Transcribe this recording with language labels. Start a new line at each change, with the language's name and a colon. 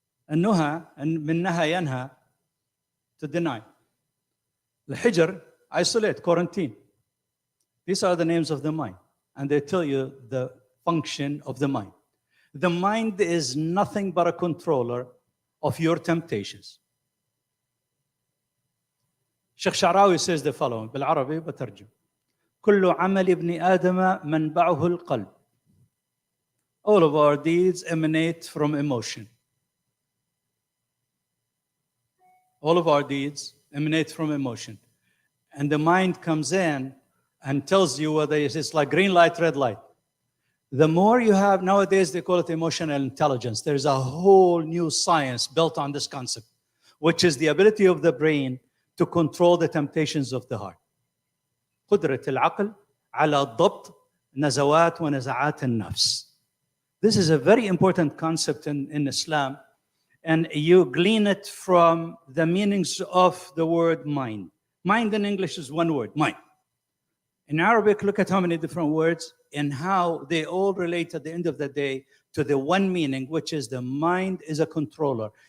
Arabic: النهى من نهى ينهى,
English: to deny. الحجر, isolate, quarantine. These are the names of the mind, and they tell you the function of the mind. The mind is nothing but a controller of your temptations. Sheikh Sha'rawi says the following,
Arabic: بالعربي بترجم. كل عمل ابن آدم منبعه القلب.
English: All of our deeds emanate from emotion. All of our deeds emanate from emotion. And the mind comes in and tells you whether it's like green light, red light. The more you have, nowadays they call it emotional intelligence. There's a whole new science built on this concept, which is the ability of the brain to control the temptations of the heart.
Arabic: قدرة العقل على ضبط نزوات ونزعات النفس.
English: This is a very important concept in Islam, and you glean it from the meanings of the word mind. Mind in English is one word, mind. In Arabic, look at how many different words and how they all relate at the end of the day to the one meaning, which is the mind is a controller.